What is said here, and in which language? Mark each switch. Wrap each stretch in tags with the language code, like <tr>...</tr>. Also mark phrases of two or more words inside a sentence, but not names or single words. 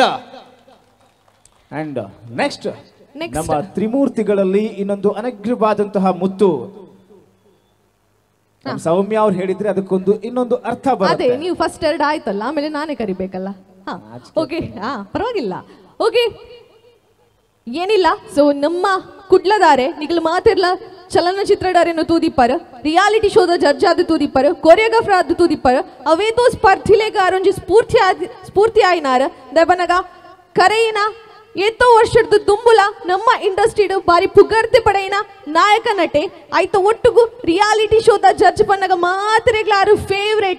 <en>and next</en> <kn>ನಮ್ಮ ತ್ರಿಮೂರ್ತಿಗಳಲ್ಲಿ ಇನ್ನೊಂದು ಅನಗ್ರವಾದಂತಹ ಮುತ್ತು. ಸೌಮ್ಯ ಅವ್ರು ಹೇಳಿದ್ರೆ ಅದಕ್ಕೊಂದು ಇನ್ನೊಂದು ಅರ್ಥ ಬರುತ್ತೆ. ಅದೇ ನೀವು ಫಸ್ಟ್ ಎರಡು ಆಯ್ತಲ್ಲ, ಆಮೇಲೆ ನಾನೇ ಕರಿಬೇಕಲ್ಲ. ಓಕೆ, ಪರವಾಗಿಲ್ಲ. ಓಕೆ, ಏನಿಲ್ಲ.</kn> <tcy>ಸೊ ನಮ್ಮ ಕುಡ್ಲದಾರೆ ನಿಗಲು ಮಾತಿರ್ಲ ಚಲನಚಿತ್ರಡಾರೇನು ತೂದಿಪ್ಪಾರು,</tcy> <en>reality show</en> <tcy>ಜಡ್ಜ್ ಆದ ತೂದಿಪ್ಪಾರು, ಕೊರಿಯೋಗ್ರಾಫರ್ ಆದ ತೂದಿಪ್ಪಾರು, ಅವೇತೋ ಸ್ಪರ್ಧಿಲೆಗಾರೊಂಜಿ ಸ್ಫೂರ್ತಿ ಆಯ್ನಾರ ದಬನಗ ಕರೆಯಿನ ಎತ್ತೋ ವರ್ಷದ ದುಂಬುಲ ನಮ್ಮ ಇಂಡಸ್ಟ್ರಿಡ್ ಬಾರಿ ಪುಗರ್ತಿ ಪಡೆಯಿನ ನಾಯಕ ನಟೆ ಆಯ್ತು ಒಟ್ಟಿಗೂ</tcy> <en>reality show</en> <tcy>ಜಡ್ಜ್ ಪನ್ನಗ ಮಾತ್ರೆಗ್ಲಾರು ಫೇವ್ರೇಟ್.</tcy>